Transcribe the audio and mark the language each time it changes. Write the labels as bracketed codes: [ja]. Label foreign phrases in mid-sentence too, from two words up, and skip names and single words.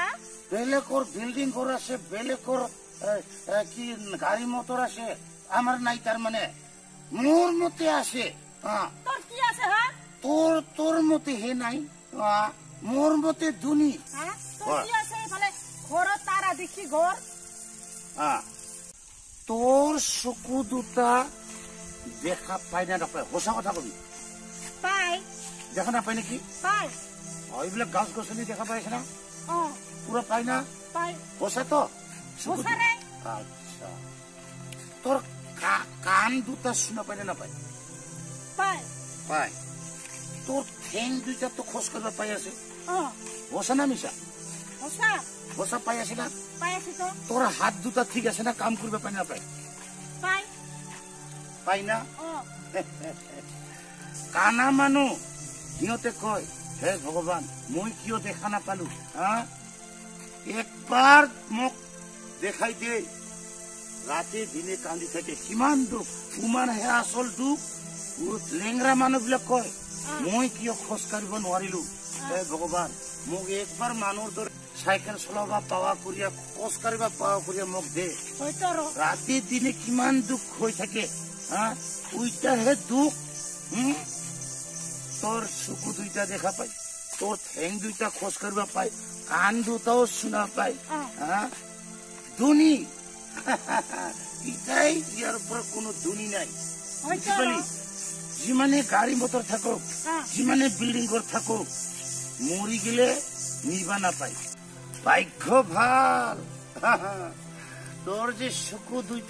[as] বেলেকর বিল্ডিং ঘর আছে বেলেকর কি গাড়ি মোটর আছে আমার নাই তার মানে মোর মতে আছে তোর কি আছে হ্যাঁ তোর তোর মতে হে নাই মোর মতে ধনী তোর কি আছে মানে ঘর তারা দেখি ঘর তোর চকু দুটা দেখা পাই না নাপায় সঁচা কথা কবি পাই দেখা নাপায় নেকি পাই এইবিলাক গাছ গছনি দেখা পাইছে না ও পুরা পাই না পাই সঁচা তো সঁচা রে আচ্ছা তোর কান দুটা শুনা পাই না নাপায় পাই পাই তোর ঠেং দুইটা তো খোঁজ করবা পাই আছে সঁচা না মিছা সঁচা সঁচা পাই আছে না পাই আছে তো তোর হাত দুটা ঠিক আছে না কাম করবা পাই না পাই পাই পাই না কানা মানুহ সিহঁতে কয় হে ভগৱান মই কিয় দেখা নাপালো একবাৰ মোক দেখাই দে ৰাতি দিনে কান্দি থাকে কিমান দুখ তোমাৰ হে আচল দুখ লেংৰা মানুহবিলাক কয় মই কিয় খোজ কাঢ়িব নোৱাৰিলো হে ভগৱান মোক একবাৰ মানুহৰ দৰে চাইকেল চলাব পাৱা কৰিয়া খোজ কাঢ়িব পাৱা কৰিয়া মোক দে ৰাতি দিনে কিমান দুখ হৈ থাকে ওইটাহে দুখ তোর চকু দুইটা দেখা পাই তোর ঠেং দুইটা খোঁজ করবা পাই কান দুটাও শুনা পাই ধনী এটাই ইয়ার উপর কোনো ধনী নাই বুঝলি যিমানে গাড়ি মটর থাকুক যিমানে বিল্ডিং ঘর থাকুক মরি গেলে নিবা না পাই ভাগ্য ভাল তোর যে চকু দুইটা